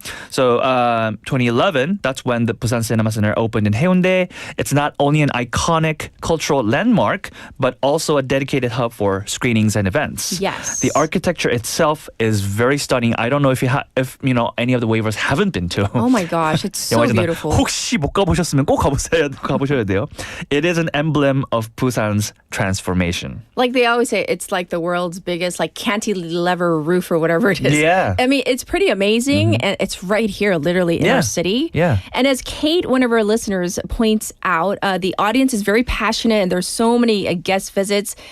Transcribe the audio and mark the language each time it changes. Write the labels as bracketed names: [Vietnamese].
[English] So 2011, that's when the Busan Cinema Center opened in Haeundae. It's not only an iconic cultural landmark, but also a dedicated hub for screenings and events. Yes. The architecture itself is very stunning. I don't know if any of the waivers haven't been to. Oh my gosh, it's so [Korean] 영화의 전당. [English] beautiful. [Korean] 혹시 못 가보셨으면 꼭 가보셔야 돼요. [English] It is an emblem of Busan's transformation. Like they always say, it's like the world's biggest like cantilever roof or whatever it is. Yeah. I mean, it's pretty amazing and it's right here literally in our city. Yeah. And as Kate, one of our listeners, points out, the audience is very passionate and there's so many guest visits.